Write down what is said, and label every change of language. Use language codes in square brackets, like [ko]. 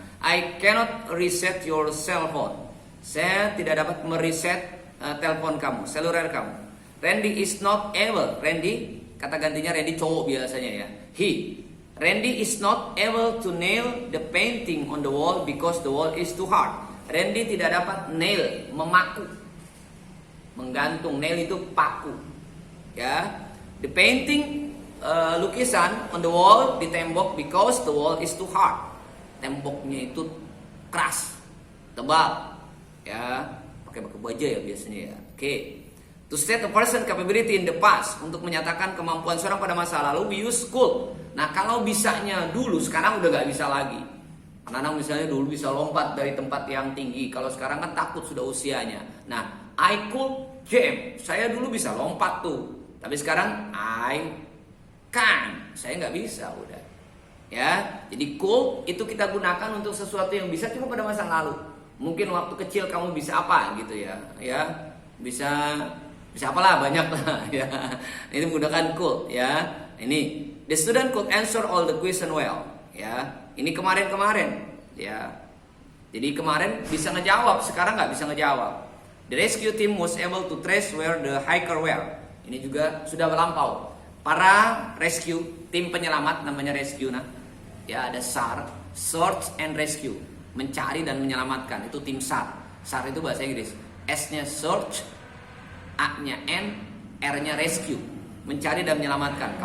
[en] I cannot reset your cell phone. [id] Saya tidak dapat mereset telepon kamu, seluler kamu. [en] Randy is not able. [id] Randy, kata gantinya Randy cowok biasanya ya. [en] Randy is not able to nail the painting on the wall because the wall is too hard. [id] Randy tidak dapat nail, memaku, menggantung. Nail itu paku. [en] Ya, the painting, [id] lukisan [en] on the wall, [id] di tembok, [en] because the wall is too hard. [id] Temboknya itu keras, tebal, ya, pakai baja ya biasanya ya. Oke. [en] To state a person capability in the past, [id] untuk menyatakan kemampuan seorang pada masa lalu, [en] we use could. [id] Nah, kalau bisanya dulu, sekarang udah gak bisa lagi. Anak-anak misalnya dulu bisa lompat dari tempat yang tinggi, kalau sekarang kan takut sudah usianya. Nah, [en] I could jump, [id] saya dulu bisa lompat tuh, tapi sekarang [en] I can, [id] saya nggak bisa udah. Ya, jadi could itu kita gunakan untuk sesuatu yang bisa cuma pada masa lalu. Mungkin waktu kecil kamu bisa apa gitu ya, bisa apalah, banyak lah ya. Ini menggunakan could ya. [en] Ini the student could answer all the question well ya. [id] Ini kemarin ya. Jadi kemarin bisa ngejawab, sekarang nggak bisa ngejawab. [en] The rescue team was able to trace where the hiker were. [id] Ini juga sudah melampau. Para rescue, tim penyelamat namanya rescue nah. Ya, ada SAR, [en] search and rescue, [id] mencari dan menyelamatkan, itu tim SAR. SAR itu bahasa Inggris. S-nya search, A-nya N, R-nya rescue, mencari dan menyelamatkan.